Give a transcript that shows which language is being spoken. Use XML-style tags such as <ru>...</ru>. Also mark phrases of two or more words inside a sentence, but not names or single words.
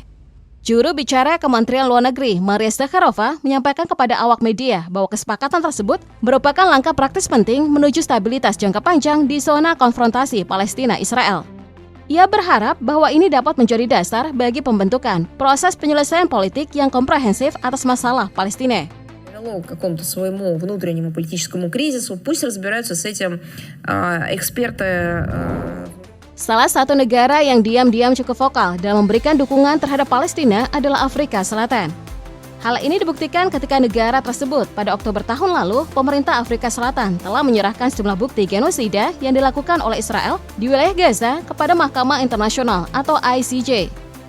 <id>Juru bicara Kementerian Luar Negeri, Maria Zakharova, menyampaikan kepada awak media bahwa kesepakatan tersebut merupakan langkah praktis penting menuju stabilitas jangka panjang di zona konfrontasi Palestina-Israel. Ia berharap bahwa ini dapat menjadi dasar bagi pembentukan proses penyelesaian politik yang komprehensif atas masalah Palestina.</id> <ru>К какому-то своему внутреннему политическому кризису, пусть разбираются с этим эксперты.</ru> <id>Salah satu negara yang diam-diam cukup vokal dalam memberikan dukungan terhadap Palestina adalah Afrika Selatan. Hal ini dibuktikan ketika negara tersebut pada Oktober tahun lalu, pemerintah Afrika Selatan telah menyerahkan sejumlah bukti genosida yang dilakukan oleh Israel di wilayah Gaza kepada Mahkamah Internasional atau ICJ.</id>